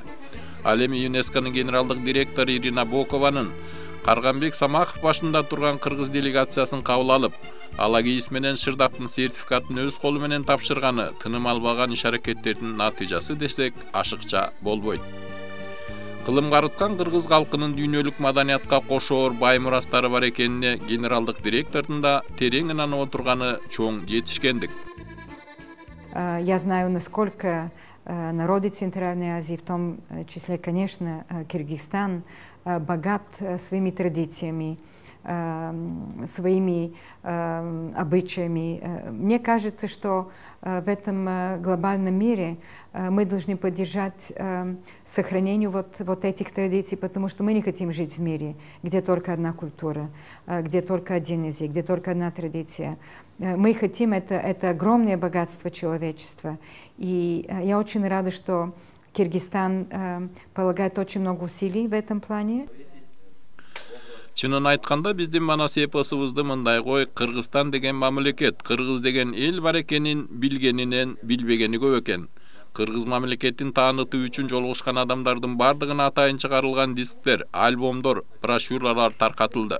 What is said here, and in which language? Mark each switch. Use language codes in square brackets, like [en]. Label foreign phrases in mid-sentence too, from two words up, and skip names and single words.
[ky] Ал эми ЮНЕСКОнун генералдык директору Ирина Бокованын Карганбек Самахов башында турган кыргыз делегациясын кабыл алып, алагейис менен шырдактын сертификатын өз колу менен тапшырганы тыным албаган иш-аракеттердин натыйжасы десек ашыкча болбойт. Кылым карыткан кыргыз калкынын дүйнөлүк маданиятка кошоор бай мурастары бар экенине генералдык директордун да терең ынанып отурганы чоң жетишкендик. [ru] Я знаю, насколько народы Центральной Азии, в том числе, конечно, Киргизстан, богат своими традициями, своими обычаями. Мне кажется, что в этом глобальном мире мы должны поддержать сохранение вот этих традиций, потому что мы не хотим жить в мире, где только одна культура, где только один язык, где только одна традиция. Мы хотим это огромное богатство человечества. И я очень рада, что Киргизстан полагает очень много усилий в этом плане. [ky] Чынын айтканда биздин Манас эпосубузду мындай кой, Кыргызстан деген мамлекет, кыргыз деген эл бар экенин билгенинен билбегени көп экен. Кыргыз мамлекетин таанытуу үчүн жолугушкан адамдардын бардыгына атайын чыгарылган дисктер, альбомдор, брошюралар таркатылды.